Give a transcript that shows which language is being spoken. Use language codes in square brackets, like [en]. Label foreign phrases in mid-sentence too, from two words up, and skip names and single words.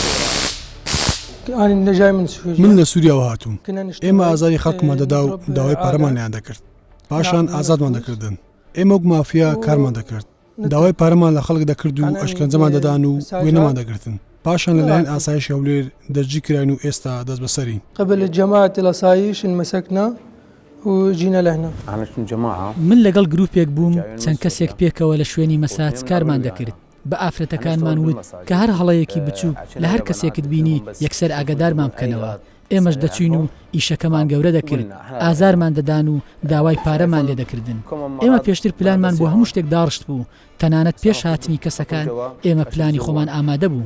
[ckb] من لە سووریاوە هاتووم ئێمە ئازاری خەڵکمان دەدا و داوای پارەمان لیان دەکرد پاشان ئازادمان دەکردن ئێمە وەک مافیا کارمان دەکرد داوای پارەمان لە خەڵک دەکرد و ئەشکەنجەمان دەدان و وێنەمان دەگرتن پاشان لەلایەن ئاسایش هەولێر دەرجی کراین و ئێستا دەست بەسەری [ar] قبل الجماعة الأسايش مسكنا وجينا لهنا [ckb] من لەگەڵ گروپێک بووم چەند کەسێک پێکەوە لە شوێنی مەساج کارمان دەکرد بە ئافرەتەکانمان وت کە هەر هەڵەیەکی بچوو لە هەر کەسێکت بینی یەکسەر ئاگادارمان بکەنەوە ئێمەش دەچوین و ئیشەکەمان گەورە دەکرد ئازارمان دەدان و داوای پارەمان لێ دەکردن ئێمە پێشتر پلانمان بۆ هەموو شتێک داڕشت بوو تەنانەت پێش هاتنی کەسەکان ئێمە پلانی خۆمان ئامادە بوو